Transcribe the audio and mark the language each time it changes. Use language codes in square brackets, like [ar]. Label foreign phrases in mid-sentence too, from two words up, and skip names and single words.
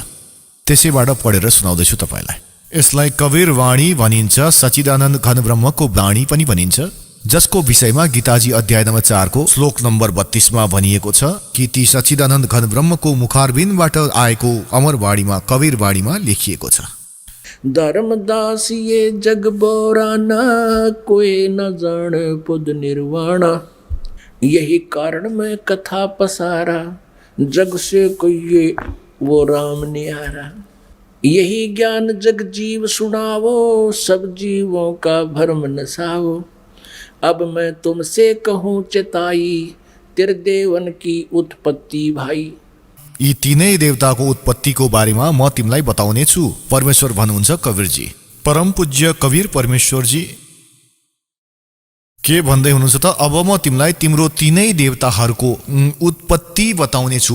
[ne] त्यसैबाट पढेर सुनाउँदैछु तपाईलाई। यसलाई कबीर वाणी भनिन्छ, सच्चिदानन्द घन ब्रह्मको वाणी पनि भनिन्छ, जसको विषयमा गीताजी अध्याय नम्बर 4 को श्लोक नम्बर 32 मा भनिएको छ कि ती सच्चिदानन्द घन ब्रह्मको मुखारबिन्दबाट आएको अमर वाणीमा, कबीर वाणीमा लेखिएको छ। [hi] धर्मदास ये जग बोरा ना, कोई न जाने पद निर्वाण। यही कारण मैं कथा पसारा, जग से कहिए वो राम न्यारा। यही ज्ञान जग जीव सुनावो, सब जीवों का भरम नसावो। अब मैं तुमसे कहूँ चिताई, त्रिदेवन की उत्पत्ति भाइ। [ne] यी तीनै देवताको उत्पत्तिको बारेमा म तिमीलाई बताउने छु, परमेश्वर भन्नुहुन्छ कबीरजी। परम पूज्य कबीर परमेश्वरजी के भन्दै हुनुहुन्छ त? अब म तिमीलाई तिम्रो तीनै देवताहरूको उत्पत्ति बताउने छु।